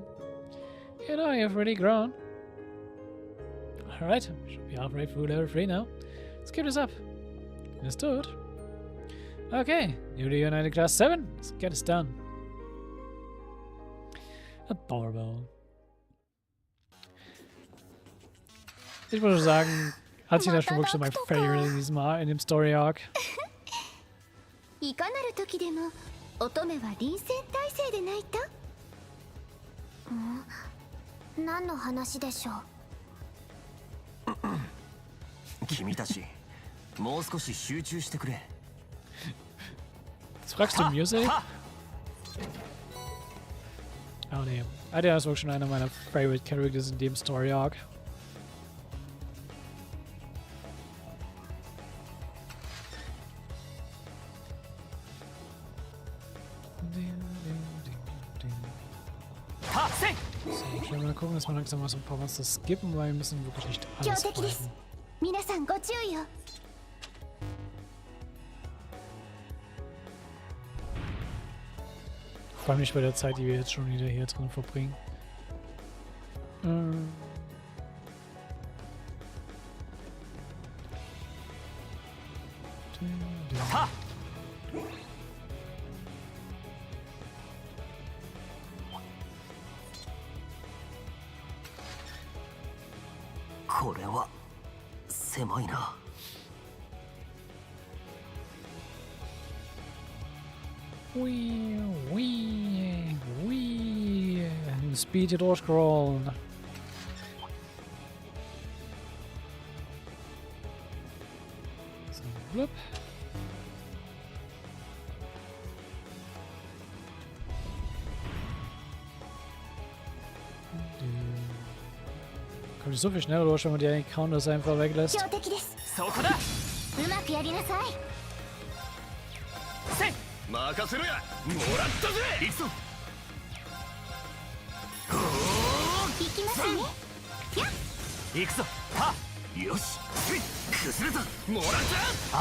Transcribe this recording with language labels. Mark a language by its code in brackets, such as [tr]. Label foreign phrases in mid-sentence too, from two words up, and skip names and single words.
[en] You know, you've really grown. Alright, should be halfway through level 3 now. Let's keep this up. Understood. Okay, newly united Class 7. Let's get this done. Adorable. [de] Ich würde sagen, Altina ist schon wirklich so mein Favorite in diesem in dem [en] Story Arc. [ja] いかなる時でも乙女は臨戦態勢で泣いた？何の話でしょう？君たち、もう少し集中してくれ。 [de] Fragst du Music? Oh nee. Der ist wirklich schon einer meiner [en] favorite Characters [de] in dem [en] Story Arc. [de] So, ich will mal gucken, dass wir langsam mal so ein paar Monster skippen, weil wir müssen wirklich nicht alles fighten. [ja] 皆さんご注意を。 [de] Vor allem nicht bei der Zeit, die wir jetzt schon wieder hier drin verbringen. Ha! [ja] これは狭いな。 [de] Speed hier durchscrollen. So, blub. Kommt so viel schneller durch, wenn man die Encounters einfach weglässt. [ja] 強敵です。そこだ。うまくやりなさい。せい。任せろや。もらったぜ。行くぞ。行きますね。行くぞ。は。よし。崩れた。もらった。